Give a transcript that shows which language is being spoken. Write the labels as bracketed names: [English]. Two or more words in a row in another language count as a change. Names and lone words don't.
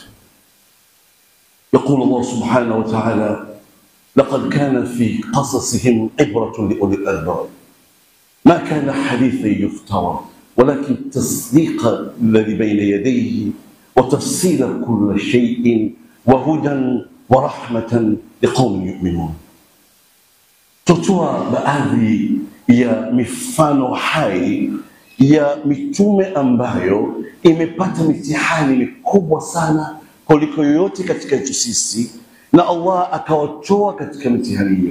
[Arabic] يقول الله سبحانه وتعالى: لقد كان في قصصهم عبرة لأولي الألباب ما كان حديثا يفترى ولكن تصديق الذي بين يديه وتفصيل كل شيء وهدى ورحمة لقوم يؤمنون. [Swahili] Tutoa baadhi ya mifano hai ya mitume ambayo imepata mitihani mikubwa sana kuliko yoyote katika sisi, na Allah akawatoa katika mitihani hiyo.